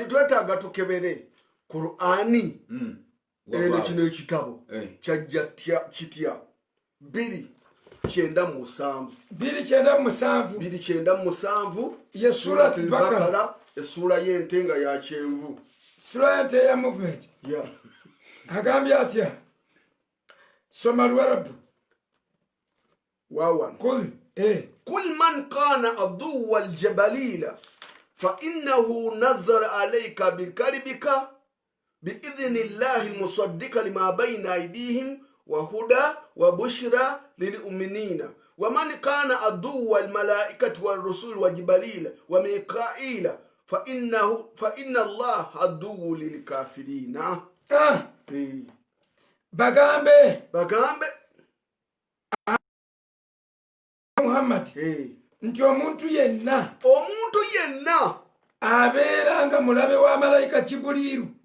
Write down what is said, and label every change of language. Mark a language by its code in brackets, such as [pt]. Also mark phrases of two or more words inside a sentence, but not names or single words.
[lg] twetaaga tukebere Qur'ani eno kino ekitabo kyajja kitya 2:97 ye surati Bakara, esura y'ente nga ya kyenvu, sura y'ente ya movement agambye atya soma Luarabu [ar] وان قل من كان عدوا لجبريل فإنه نزله على قلبك بإذن الله مصدقا لما بين أيديهم وهدى وبشرى للمؤمنين ومن كان عدوا الملائكة ورسل وجبريل وميكال فإن الله عدو للكافرين. [lg] bagambe Muhammad nti omuntu yenna abeeranga mulabe wa malayika Jibuliru